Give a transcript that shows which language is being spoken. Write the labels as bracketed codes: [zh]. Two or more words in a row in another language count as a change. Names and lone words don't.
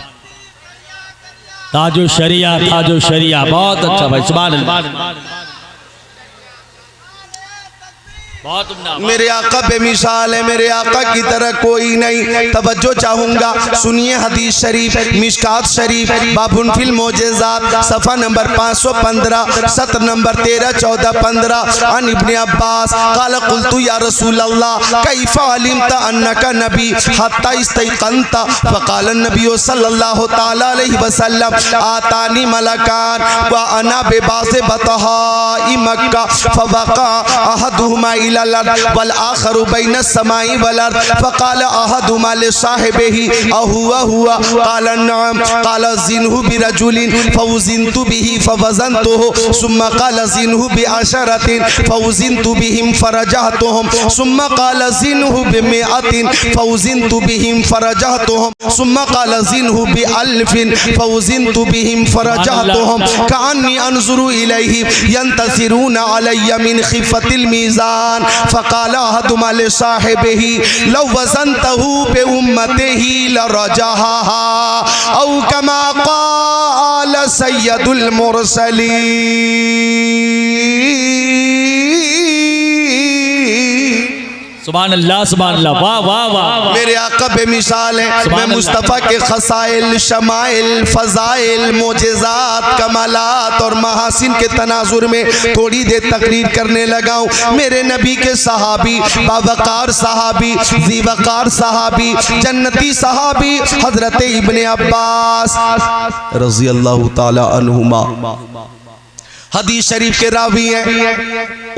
[ur] تاجو شریعہ، تاجو شریعہ، بہت اچھا بھائی, [ar] سبحان الله. [ur] بہت عمدہ. میرے آقا بے مثال ہے، میرے آقا کی طرح کوئی نہیں. توجہ چاہوں گا، سنیے حدیث شریف، مشکوٰۃ شریف, [ar] باب في المعجزات, [ur] صفحہ نمبر 515، سطر نمبر 13، 14، 15. [ar] عن ابن عباس قال قلت يا رسول الله كيف علمت أنك نبي حتى استيقنت فقال نبي صلى الله تعالى عليه وسلم أتاني ملكان وأنا ببعض بطحاء مكة فوقع أحدهما والآخر بين السماء والأرض فقال أحدهما لصاحبه أهو هو قال نعم قال زنه برجل فوزنت به فوزنته ثم قال زنه بعشرة فوزنت بهم فرجحتهم ثم قال زنه بمائة فوزنت بهم فرجحتهم ثم قال زنه بألف فوزنت بهم فرجحتهم كأني أنظر إليه ينتثرون علي من خفة الميزان فقال أحدهما لصاحبه لو وزنته بأمته لرجحها أو كما قال سيد المرسلين. سبحان الله، سبحان الله, [ur] واہ واہ واہ. میرے آقا بے مثال ہے. میں مصطفیٰ کے خصائل، شمائل، فضائل، معجزات، کمالات اور محاسن کے تناظر میں تھوڑی دیر تقریر کرنے لگا ہوں. میرے نبی کے صحابی، باوقار صحابی، ذی وقار صحابی، جنتی صحابی حضرت ابن عباس [ar] رضي الله تعالى عنهما [ur] حدیث شریف کے راوی ہیں.